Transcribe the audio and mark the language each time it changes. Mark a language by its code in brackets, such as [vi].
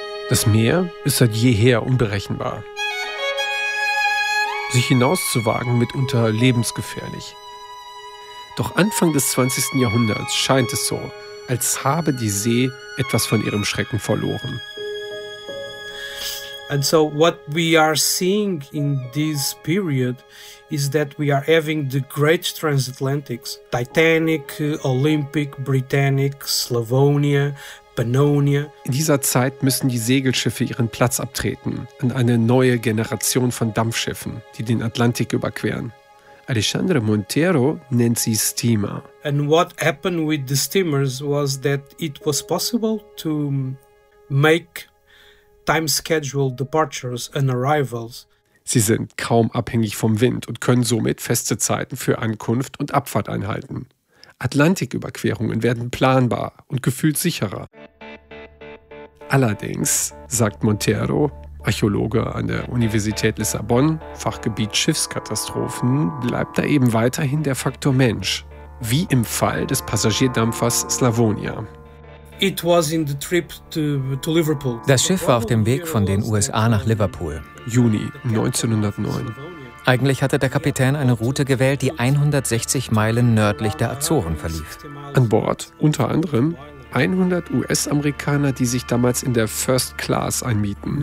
[de] Das Meer ist seit jeher unberechenbar. Sich hinauszuwagen mitunter lebensgefährlich. Doch Anfang des 20. Jahrhunderts scheint es so, als habe die See etwas von ihrem Schrecken verloren. [en] And so what we are seeing in this period is that we are having the great transatlantics, Titanic, Olympic, Britannic, Slavonia, Pannonia. [de] In dieser Zeit müssen die Segelschiffe ihren Platz abtreten an eine neue Generation von Dampfschiffen, die den Atlantik überqueren. Alexandre Montero nennt sie Steamer. [en] And what happened with the steamers was that it was possible to make time schedule departures and arrivals. [de] Sie sind kaum abhängig vom Wind und können somit feste Zeiten für Ankunft und Abfahrt einhalten. Atlantiküberquerungen werden planbar und gefühlt sicherer. Allerdings, sagt Montero, Archäologe an der Universität Lissabon, Fachgebiet Schiffskatastrophen, bleibt da eben weiterhin der Faktor Mensch. Wie im Fall des Passagierdampfers Slavonia. [en] It was in the trip to Liverpool. [de] Das Schiff war auf dem Weg von den USA nach Liverpool. Juni 1909. Eigentlich hatte der Kapitän eine Route gewählt, die 160 Meilen nördlich der Azoren verlief. An Bord unter anderem 100 US-Amerikaner, die sich damals in der First Class einmieten.